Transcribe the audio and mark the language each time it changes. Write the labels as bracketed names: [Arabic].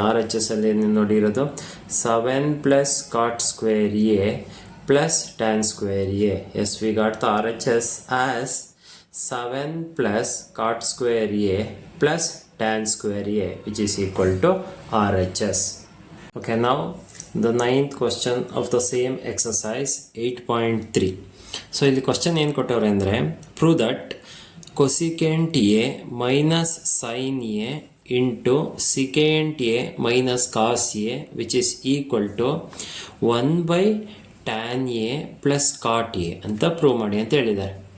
[Kannada] R H S ಅಲ್ಲಿ ಏನು ನೋಡಿರೋದು? 7 plus cot square A plus tan square A. [English] Yes, we got the R H S as 7 plus cot square A plus tan square A which is equal to R H S. Okay, now the 9th question of the same exercise 8.3. [Kannada] So ಇಲ್ಲಿ question ಏನು ಕೊಟ್ಟವ್ರೆ ಅಂದರೆ, [English] prove that cosecant A minus sine A into secant A minus cos A which is equal to 1 by tan A plus cot A [Kannada] ಅಂತ prove ಮಾಡಿ ಅಂತ ಹೇಳಿದ್ದಾರೆ.